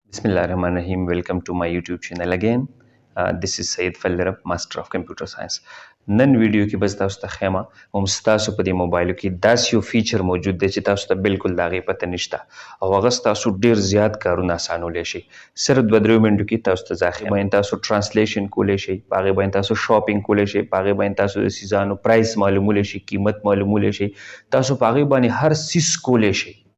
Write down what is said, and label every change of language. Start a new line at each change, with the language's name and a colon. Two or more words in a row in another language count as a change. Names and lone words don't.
English: Bismillahirrahmanirrahim. Welcome to my YouTube channel again. This is Syed Fallarab, Master of Computer Science.
Pashto: نن ویډیو کې بس تاسو ته خیمه هم تاسو په دې موبایلو کې داسې یو فیچر موجود دی چې تاسو ته بالکل د هغې پته نشته او هغه ستاسو ډېر زیات کارونه اسانولی شي. صرف 2-3 منټو کې تاسو ته زه ښیم. باندې تاسو ټرانسلیشن کولی شئ، په هغې باندې تاسو شاپینګ کولی شئ، په هغې باندې تاسو د څیزانو پرایس معلومولی شئ، قیمت معلومولی شئ، تاسو په هغې باندې هر څیز کولی شئ.